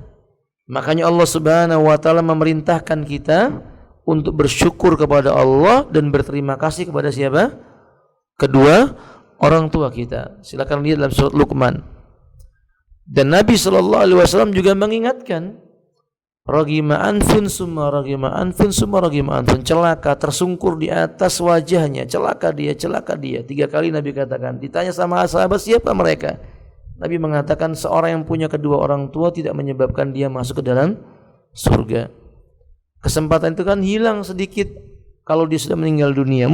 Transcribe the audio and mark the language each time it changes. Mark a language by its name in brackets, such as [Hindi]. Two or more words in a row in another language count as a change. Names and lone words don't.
[Indonesian] Makanya Allah [Arabic] سبحانه وتعالى [Indonesian] memerintahkan kita untuk bersyukur kepada Allah dan berterima kasih kepada siapa? Kedua orang tua kita. Silakan lihat dalam surat Luqman. Dan Nabi SAW juga mengingatkan, [Arabic] رغم أنفه ثم رغم أنفه ثم رغم أنفه, [Indonesian] celaka tersungkur di atas wajahnya, celaka dia. 3 kali Nabi katakan. Ditanya sama sahabat siapa mereka? Nabi mengatakan seorang yang punya kedua orang tua tidak menyebabkan dia masuk ke dalam surga. Kesempatan itu kan hilang sedikit kalau dia sudah meninggal dunia.